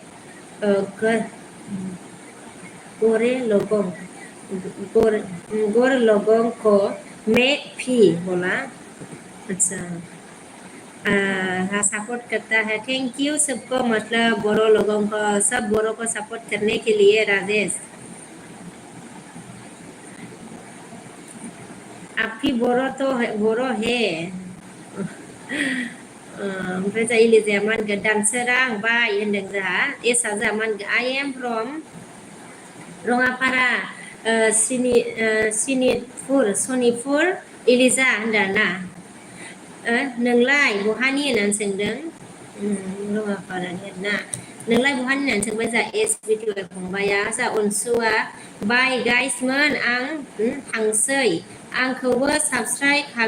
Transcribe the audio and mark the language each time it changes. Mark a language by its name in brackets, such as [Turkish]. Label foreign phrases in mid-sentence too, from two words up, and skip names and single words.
[Hindi] गोरे लोगों गोर गोर लोगों को मैं भी बोला अच्छा हाँ सपोर्ट करता है थैंक यू सबको मतलब बोरो लोगों को सब बोरो को सपोर्ट करने के लिए राजेश आपकी बोरो तो बोरो है [Bodo] ओमफ्राय जाय इलिजाया मा होनगोन दानसोरां बाय होनदों जोंहा एसआ जोंहा मा होनगोन [English] I am from [Bodo] रङापारा सनितपुर इलिजा होनदों ना नोंलाय बहानि होननानै सोंदों रङापारानि आरोना नोंलाय बहानि होननानै सोंबाय जोंहा एस बिटिवाइ फंबाया जोंहा अनसुआ बाय गाइसमोन आं थांसै आंखौबो साबस्क्राइब